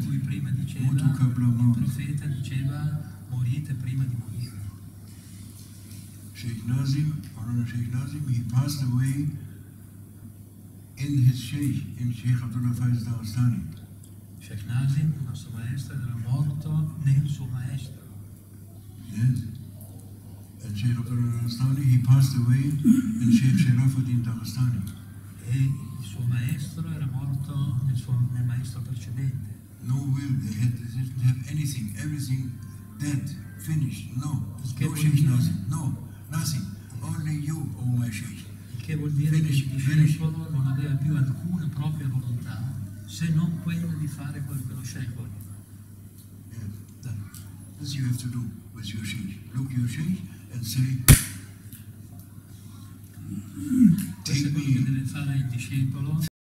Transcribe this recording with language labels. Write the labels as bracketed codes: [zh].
[it] di cui prima diceva, il profeta diceva, morite prima di morire. [en] Sheikh Nazim, he passed away in his Sheikh, in Sheikh Abdullah Faiz Dagestani. [it] Sheikh Nazim, il nostro maestro, era morto nel suo maestro. [en] Yes. And Sheikh Abdullah Dagestani, he passed away in Sheikh Sharafuddin Dagestani. [it] E il suo maestro era morto nel maestro precedente. [en] No will, they didn't have anything, everything dead, finished, no. No Sheikh Nazim, no, nothing. Only you, oh my Sheikh. [it] Il che vuol dire che il discepolo non aveva più alcuna propria volontà, se non quella di fare quello che lo Sheikh voleva. [en] Yes. This you have to do with your Sheikh. Look your Sheikh and say, [it] Questo è quello che deve fare il discepolo.